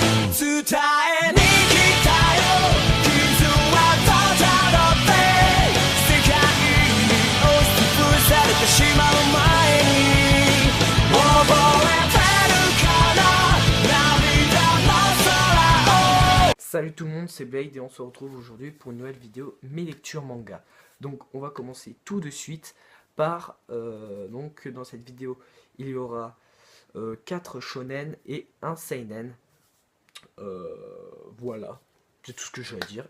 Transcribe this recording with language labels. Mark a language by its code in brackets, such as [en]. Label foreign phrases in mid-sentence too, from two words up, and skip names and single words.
[ja] 伝えに来たよ傷はただって世界に押しつぶされてしまう前に覚えてるかな涙の空を [fr] Salut tout le monde, c'est Blade et on se retrouve aujourd'hui pour une nouvelle vidéo Mes lectures manga. Donc on va commencer tout de suite par, donc dans cette vidéo il y aura 4 shonen et un seinen. Voilà, c'est tout ce que j'ai à dire.